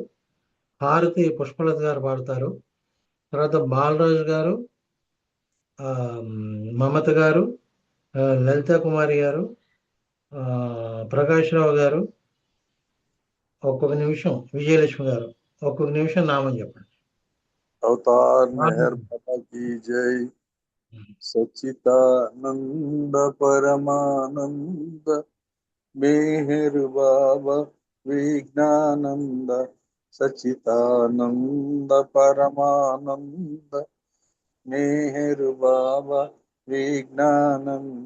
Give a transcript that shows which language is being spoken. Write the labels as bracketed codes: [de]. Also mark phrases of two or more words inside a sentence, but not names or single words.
[te] హారతి పుష్పలత గారు పాడతారు. తర్వాత బాలరాజు గారు, మమత గారు, లలితా కుమారి గారు, ప్రకాష్ రావు గారు, ఒక్కొక్క నిమిషం విజయలక్ష్మి గారు ఒక్కొక్క నిమిషం నామం చెప్పండి. [hi] अवतार मेहर बाबा की जय। सच्चिदानंद परमानंद मेहर बाबा विज्ञानंद सच्चिदानंद परमानंद मेहर बाबा विज्ञानंद